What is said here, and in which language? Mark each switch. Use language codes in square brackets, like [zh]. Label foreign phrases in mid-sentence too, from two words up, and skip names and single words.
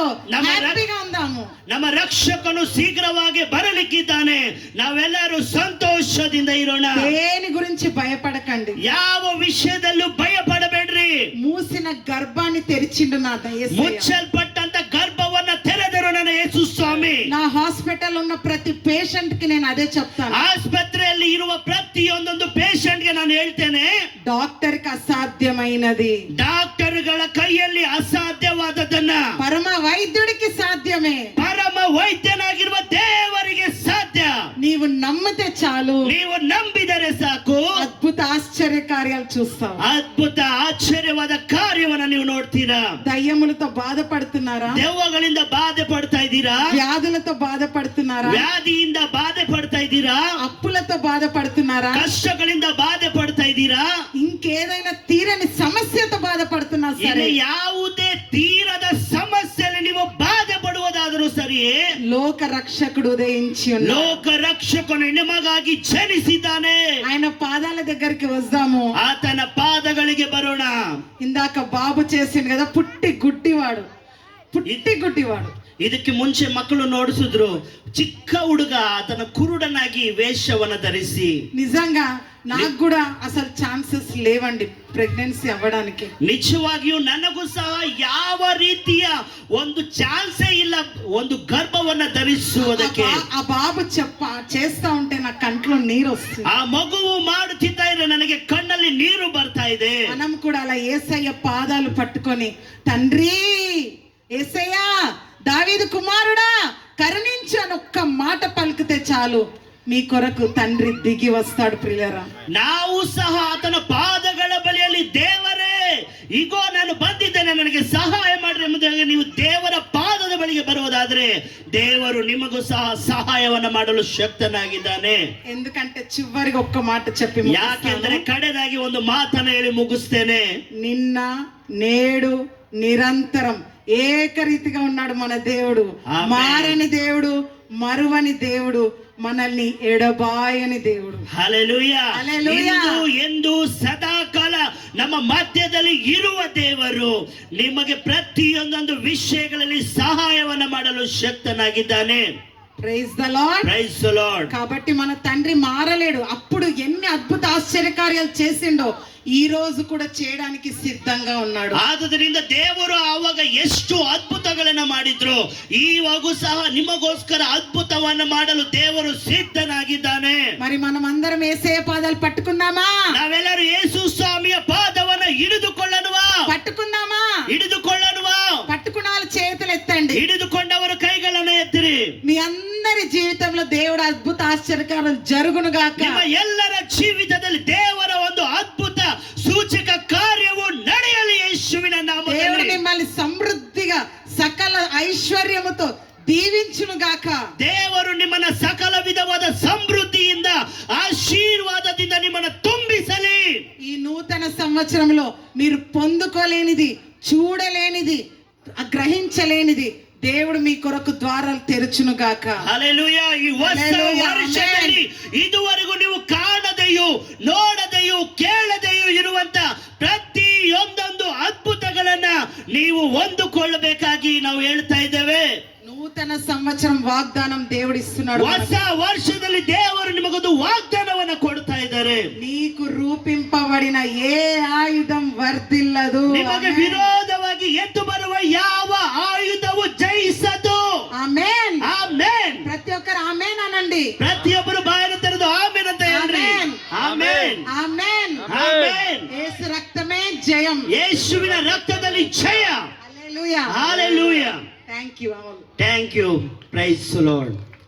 [kn] ನಮ್ಮ [te] హ్యాపీగా ఉందాము. [kn] ನಮ್ಮ ರಕ್ಷಕನು ಶೀಘ್ರವಾಗಿ ಬರಲಿಕ್ಕಿದ್ದಾನೆ. ನಾವೆಲ್ಲರೂ ಸಂತೋಷದಿಂದ ಇರೋಣ. [te] దేని గురించి భయపడకండి. [kn] ಯಾವ ವಿಷಯದಲ್ಲೂ ಭಯ ಪಡಬೇಡ್ರಿ. [te] మూసిన గర్భాన్ని తెరిచిండు నా యేసయ్య. [kn] ಮುಚ್ಚಲ್ಪಟ್ಟಂತ ಗರ್ಭವನ್ನ ತೆರೆದರು ನನ್ನ ಯೇಸು ಸ್ವಾಮಿ. [te] నా హాస్పిటల్ ఉన్న ప్రతి పేషెంట్ కి నేను అదే చెప్తాను. [kn] ಆಸ್ಪತ್ರೆಯಲ್ಲಿ ಇರುವ ಪ್ರತಿಯೊಂದೊಂದು ಪೇಷಂಟ್ ಗೆ ನಾನು ಹೇಳ್ತೇನೆ, [te] డాక్టర్ కి అసాధ్యమైనది [kn] ಡಾಕ್ಟರ್ಗಳ ಕೈಯಲ್ಲಿ ಅಸಾಧ್ಯವಾದದನ್ನ [te] పరమ వైద్యుడికి సాధ్యమే. [kn] ಪರಮ ವೈದ್ಯನಾಗಿರುವ ದೇವರಿಗೆ ಸಾಧ್ಯ. [te] నీవు నమ్మితే చాలు, [kn] ನೀವು ನಂಬಿದರೆ ಸಾಕು, [te] అద్భుత ఆశ్చర్య కార్యాలు చూస్తావు. [kn] ಅದ್ಭುತ ಆಶ್ಚರ್ಯವಾದ ಕಾರ್ಯವನ್ನ ನೀವು ನೋಡ್ತೀರಾ. [te] దయ్యములతో బాధపడుతున్నారా? [kn] ದೆವ್ವಗಳಿಂದ ಬಾಧೆ ಪಡ್ತಾ ಇದ್ದೀರಾ? [te] వ్యాధులతో బాధపడుతున్నారా? [kn] ವ್ಯಾಧಿಯಿಂದ ಬಾಧೆ ಪಡ್ತಾ ಇದ್ದೀರಾ? [te] అప్పులతో బాధపడుతున్నారా? [kn] ಕಷ್ಟಗಳಿಂದ ಬಾಧೆ ಪಡ್ತಾ ಇದ್ದೀರಾ? [te] ఇంకేదైనా తీరని సమస్యతో బాధపడుతున్నా [kn] ಇನ್ನು [te] సరే, [kn] ಯಾವುದೇ ತೀರದ ಸಮಸ್ಯೆಯಲ್ಲಿ ನೀವು ಬಾಧೆ ಪಡುವುದಾದರೂ ಸರಿಯೇ, [te] లోక రక్షకుడు ఉదయించి ఉన్నాడు. [kn] ಲೋಕ ರಕ್ಷಕನು ನಿಮಗಾಗಿ ಜನಿಸಿದ್ದಾನೆ. [te] ఆయన పాదాల దగ్గరికి వద్దాము. [kn] ಆತನ ಪಾದಗಳಿಗೆ ಬರೋಣ. [te] ఇందాక బాబు చేసిండు కదా, పుట్టి గుడ్డివాడు. [kn] ಇದಕ್ಕೆ ಮುಂಚೆ ಮಕ್ಕಳು ನೋಡಿಸಿದ್ರು, ಚಿಕ್ಕ ಹುಡುಗ ಆತನ ಕುರುಡನಾಗಿ ವೇಷವನ್ನ ಧರಿಸಿ. [te] నిజంగా నాకు కూడా అసలు ఛాన్సెస్ లేవండి ప్రెగ్నెన్సీ అవ్వడానికి. [kn] ನಿಜವಾಗಿಯೂ ನನಗೂ ಸಹ ಯಾವ ರೀತಿಯ ಒಂದು ಚಾನ್ಸೇ ಇಲ್ಲ ಒಂದು ಗರ್ಭವನ್ನ ಧರಿಸುವುದಕ್ಕೆ. [te] ఆ బాబు చేస్తా ఉంటే నా కంట్లో నీరు వస్తుంది. [kn] ಆ ಮಗುವು ಮಾಡುತ್ತಿದ್ದ ಇದ್ರೆ ನನಗೆ ಕಣ್ಣಲ್ಲಿ ನೀರು ಬರ್ತಾ ಇದೆ. [te] మనం కూడా అలా యేసయ్య పాదాలు పట్టుకొని, తండ్రి యేసయ్య దావీదు కుమారుడా కరుణించు అని ఒక్క మాట పలికితే చాలు, మీ కొరకు తండ్రి దిగి వస్తాడు. ప్రియులారా, [kn] ನಾವು ಸಹ ಆತನ ಪಾದಗಳ ಬಳಿಯಲ್ಲಿ, ದೇವರೇ ಈಗೋ ನಾನು ಬಂದಿದ್ದೇನೆ, ನನಗೆ ಸಹಾಯ ಮಾಡ್ರಿ ಎಂಬುದಾಗಿ ನೀವು ದೇವರ ಪಾದದ ಬಳಿಗೆ ಬರುವುದಾದ್ರೆ ದೇವರು ನಿಮಗೂ ಸಹ ಸಹಾಯವನ್ನ ಮಾಡಲು ಶಕ್ತನಾಗಿದ್ದಾನೆ. [te] ఎందుకంటే చివరికి ఒక్క మాట చెప్పి [kn] ಯಾಕೆಂದ್ರೆ ಕಡೆದಾಗಿ ಒಂದು ಮಾತನ್ನ ಹೇಳಿ ಮುಗಿಸ್ತೇನೆ. [te] నిన్న నేడు నిరంతరం ఏకరీతిగా ఉన్నాడు మన దేవుడు. ఆమేన్. మారని దేవుడు, మరువని దేవుడు, మనల్ని ఎడబాయని దేవుడు. [kn] ಹಲ್ಲೆಲೂಯಾ. ಹಲ್ಲೆಲೂಯಾ. ಎಂದು ಸದಾಕಾಲ ನಮ್ಮ ಮಧ್ಯದಲ್ಲಿ ಇರುವ ದೇವರು ನಿಮಗೆ ಪ್ರತಿಯೊಂದೊಂದು ವಿಷಯಗಳಲ್ಲಿ ಸಹಾಯವನ್ನ ಮಾಡಲು ಶಕ್ತನಾಗಿದ್ದಾನೆ. [en] Praise the Lord. Praise the Lord. [te] కాబట్టి మన తండ్రి మారలేడు. అప్పుడు ఎన్ని అద్భుత ఆశ్చర్యకార్యాలు చేసిండో ఈ రోజు కూడా చేయడానికి సిద్ధంగా ఉన్నాడు. [kn] ಆದುದರಿಂದ ದೇವರು ಆವಾಗ ಎಷ್ಟು ಅದ್ಭುತಗಳನ್ನ ಮಾಡಿದ್ರು, ಈವಾಗೂ ಸಹ ನಿಮಗೋಸ್ಕರ ಅದ್ಭುತವನ್ನ ಮಾಡಲು ದೇವರು ಸಿದ್ಧನಾಗಿದ್ದಾನೆ. [te] మరి మనం అందరం యేసయ్య పాదాలు పట్టుకుందామా? [kn] ನಾವೆಲ್ಲರೂ ಯೇಸು ಸ್ವಾಮಿಯ ಪಾದವನ್ನ ಹಿಡಿದುಕೊಳ್ಳನುವಾ? [te] పట్టుకుందామా? [kn] ಹಿಡಿದುಕೊಳ್ಳನುವಾ? [te] పట్టుకున్న వాళ్ళు చేతులు ఎత్తండి. [kn] ಹಿಡಿದುಕೊಂಡವರು ಕೈಗಳನ್ನ ಎತ್ತಿರಿ. [te] మీ అందరి జీవితంలో దేవుడు అద్భుత ఆశ్చర్యకార్యాలు జరుగును గాక. [kn] ನಿಮ್ಮ ಎಲ್ಲರ ಜೀವಿತದಲ್ಲಿ ದೇವರ ಒಂದು ಅದ್ಭುತ ಸೂಚಕ ಕಾರ್ಯವು ನಡೆಯಲಿ ಯೇಸುವಿನ [te] దేవుడు [kn] ನಾಮದಲ್ಲಿ. [te] మిమ్మల్ని సమృద్ధిగా సకల ఐశ్వర్యముతో దీవించును గాక. [kn] ದೇವರು ನಿಮ್ಮನ್ನ ಸಕಲ ವಿಧವಾದ ಸಮೃದ್ಧಿಯಿಂದ ಆಶೀರ್ವಾದದಿಂದ ನಿಮ್ಮನ್ನ ತುಂಬಿಸಲಿ. [te] ఈ నూతన సంవత్సరంలో మీరు పొందుకోలేనిది, చూడలేనిది, గ్రహించలేనిది దేవుడు మీ కొరకు ద్వారాలు తెరుచును గాక. [kn] ಹಲ್ಲೆಲೂಯಾ. ಈ ಹೊಸ ಹಲ್ಲೆಲೂಯಾ. ವರ್ಷದಲ್ಲಿ ಇದುವರೆಗೂ ನೀವು ಕಾಣದೆಯೂ ನೋಡದೆಯೂ ಕೇಳದೆಯೂ ಇರುವಂತ ಪ್ರತಿಯೊಂದೊಂದು ಅದ್ಭುತಗಳನ್ನ ನೀವು ಹೊಂದಿಕೊಳ್ಳಬೇಕಾಗಿ ನಾವು ಹೇಳ್ತಾ ಇದ್ದೇವೆ. [te] నూతన సంవత్సరం వాగ్దానం దేవుడు ఇస్తున్నాడు. [kn] ಹೊಸ ವರ್ಷದಲ್ಲಿ ದೇವರು ನಿಮಗೊಂದು ವಾಗ್ದಾನವನ್ನ ಕೊಡ್ತಾ ಇದ್ದಾರೆ. [te] నీకు రూపింపబడిన ఏ ఆయుధం వర్ధిల్లదు. [kn] ನಿಮಗೆ ವಿರೋಧವಾಗಿ ಎದ್ದು ಬರುವ ಯಾವ ಆಯುಧವು ಜಯಿಸದು. [te] ఆమేన్. [kn] ಆಮೇನ್. [te] ప్రతి ఒక్కరు ఆమేన్ అనండి. [kn] ಪ್ರತಿಯೊಬ್ಬರು ಬಾಯನ್ನು ತೆರೆದು ಆಮೇನ್ ಅಂತ ಹೇಳ್ರಿ. ಆಮೆನ್. ಆಮೇನ್. [te] ఆమేన్. [kn] ಆಮೇನ್. [te] యేసు రక్తమే జయం. [kn] ಯೇಸುವಿನ ರಕ್ತದಲ್ಲಿ ಜಯ. [te] హల్లెలూయా. [en] Hallelujah. Thank you all. Thank you. Praise the Lord.